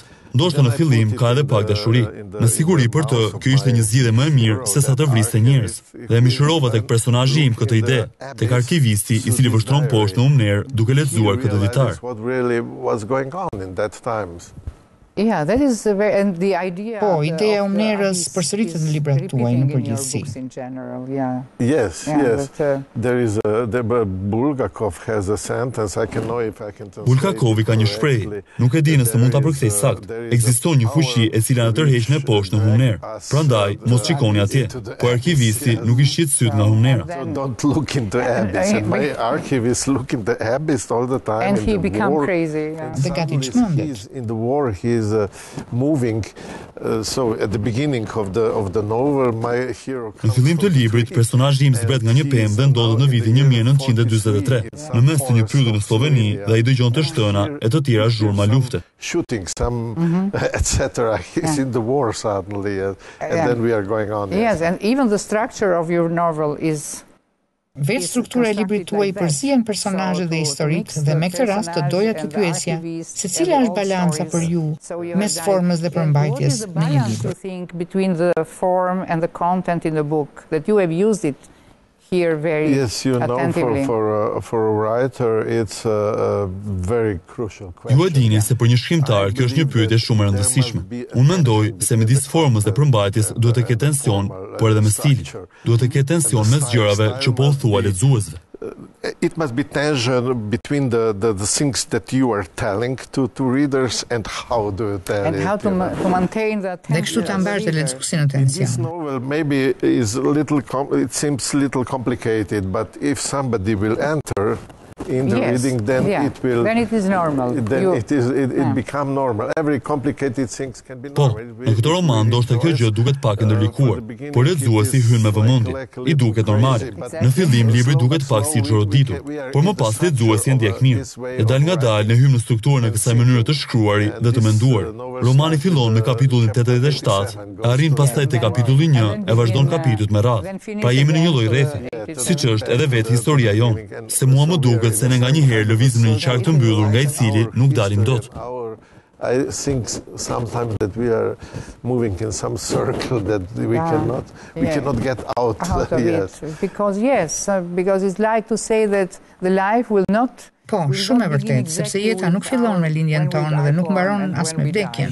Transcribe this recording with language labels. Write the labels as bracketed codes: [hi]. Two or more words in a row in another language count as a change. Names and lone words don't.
[sq] Ndoshta në fillim ka edhe pak dashuri. Me siguri për të, kjo ishte një zgjidhje më e mirë se sa të vriste njerëz. Dhe mishërova tek personazhi im këtë ide, tek arkivisti i cili vështron poshtë në umner duke lexuar këtë ditar. [en] Yeah, that is and the idea. [sq] Po, ideja e umnerës përsëritet në librat tuaj në përgjithësi. [en] Yes. There is Bulgakov has a sentence. I can know if I can. [sq] Bulgakovi ka një shprehje. Nuk e di nëse mund ta përkthej saktë. Ekziston një fuqi e cila na tërheq në poshtë në humner. Prandaj mos shikoni atje. Po arkivisti nuk i shqit syt nga humnera. [en] Don't look into abyss. And my archivist look in the abyss all the time. And he become crazy. [sq] Dhe gati çmendet. [en] In the war he is moving. So at the beginning of the novel, my hero. [sq] Në fillim të librit, personazhi im zbret nga një pemë dhe ndodhet në vitin 1943, në mes të një pylli në Sloveni dhe ai dëgjon të shtëna e të tjera zhurma lufte. [en] Shooting some etc. He's in the war suddenly, and then we are going on. Yes, and even the structure of your novel is. [sq] Vetë struktura e librit tuaj përzihen personazhe dhe historitë dhe me këtë rast të doja të pyesja se cila është balanca për ju mes formës dhe përmbajtjes në një libër. [en] Between the form and the content in the book that you have used it here very attentively. For a writer it's a very crucial question. [sq] Ju e dini se për një shkrimtar kjo është një pyetje shumë e rëndësishme. Unë mendoj se midis formës dhe përmbajtjes duhet të ketë tension, por edhe me stilin. Duhet të ketë tension mes gjërave që po u thua lexuesve. [en] It must be tension between the things that you are telling to readers and how do you tell it. And how to maintain that tension. [sq] Dhe kështu ta mbartë lexuesin në tension. [en] This novel maybe is it seems little complicated, but if somebody will enter in the reading, then it will. Then it is normal. Then it become normal. Every complicated things can be normal. [sq] Po, në këtë roman ndoshta kjo gjë duket pak e ndërlikuar, por lexuesi hyn me vëmendje, i duket normale. Në fillim libri duket pak si xhoroditur, por më pas lexuesi e ndjek mirë. E dal ngadalë ne hym në strukturën e kësaj mënyre të shkruari dhe të menduar. Romani fillon me kapitullin 87, arrin pastaj te kapitulli 1 e vazhdon kapitujt me radhë. Pra jemi në një lloj rrethi, siç është edhe vetë historia jonë, se mua më duket se ne nga një herë lëvizim në një qark të mbyllur nga i cili nuk dalim dot. [en] I think sometimes that we are moving in some circle that we cannot get out of it. Because it's like to say that the life will not. [sq] Po, shumë e vërtetë, sepse jeta nuk fillon me lindjen tonë dhe nuk mbaron as me vdekjen.